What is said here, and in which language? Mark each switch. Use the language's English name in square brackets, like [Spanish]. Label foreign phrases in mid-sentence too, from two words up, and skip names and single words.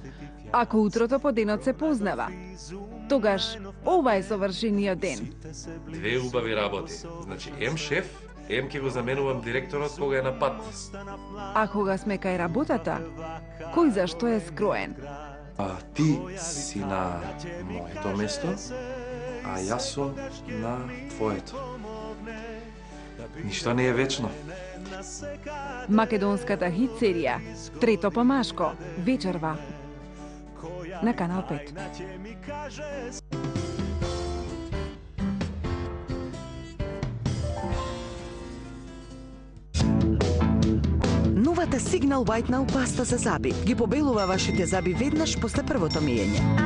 [Macedonian] Ако утрото по денот се познава, тогаш ова е совршениот ден. Две убави работи. Значи, ем шеф, ем ќе го заменувам директорот кога е на пат. А кога сме кај работата, кој зашто е скроен? Ти си na моето место, а јас сум на твоето. Ништо не е вечно. Македонската хит серија Трето помашко вечерва на Канал 5. Новата Signal White Now паста за заби ги побелува вашите заби веднаш после првото миење.